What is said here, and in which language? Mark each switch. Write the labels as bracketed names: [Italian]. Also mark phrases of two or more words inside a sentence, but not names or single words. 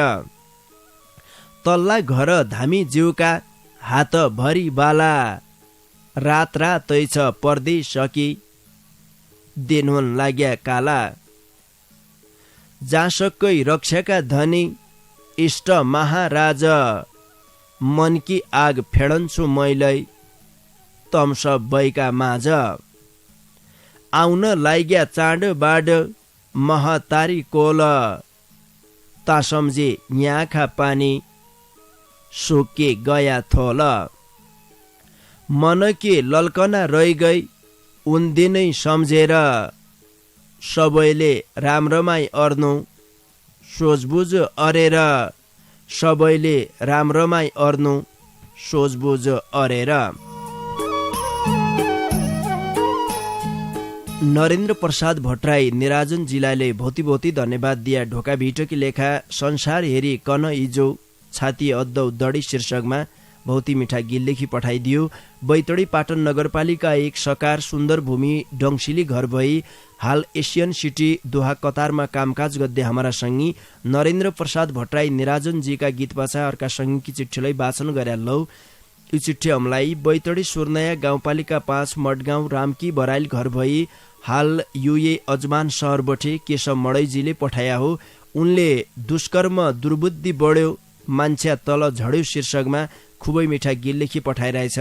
[Dotyali] तल्ला घर धामी जिउका हात भरी बाला, रात रातै छ पर्दै सकी दिनहुन लाग्या काला। जासकै रक्षाका धनी इष्ट महाराज, मनकी आग फेडन्छु मैलै तम सबैका माझ। आउन लाग्या चाँड बाड महतारी कोल, ता सम्झे याँखा पानी सोके गया थोल। मनके लल्कना रहि गई उन दिनै सम्झेर, सबैले राम्रोमाई अर्नु सोचबुझ अरेर। सबैले राम्रोमाई अर्नु सोचबुझ अरेर। नरेन्द्र प्रसाद भट्टराई निराजन जिल्लाले भौती भौती धन्यवाद दिया। ढोका भिटकी लेखा संसार हेरी कन इजो छाती अद्दौ दडी शीर्षकमा बहुत ही मीठा गीत लेखी पठाइदियो। बैतडी पाटन नगरपालिका 1 सकार सुन्दर भूमि डङसिली घर भई हाल एसियन सिटी दोहा कतारमा कामकाज गद्दे हमारा संगी नरेन्द्र प्रसाद भट्टराई निराजन जीका गीत पाछा अर्का संगीकी चिठ्ठीलाई वाचन गरे लौ। यो चिठ्ठी हमलाई बैतडी सुर्नया गाउँपालिका 5 मडगाउँ रामकी बराइल घर भई हाल युए अजमान सहरबटे केशव मडैजीले पठाया हो। उनले दुष्कर्म दुर्बुद्धि बढ्यो मान्छे तल झड्यो शीर्षकमा खुबै मिठा गीत लेखी पठाइरहेछ।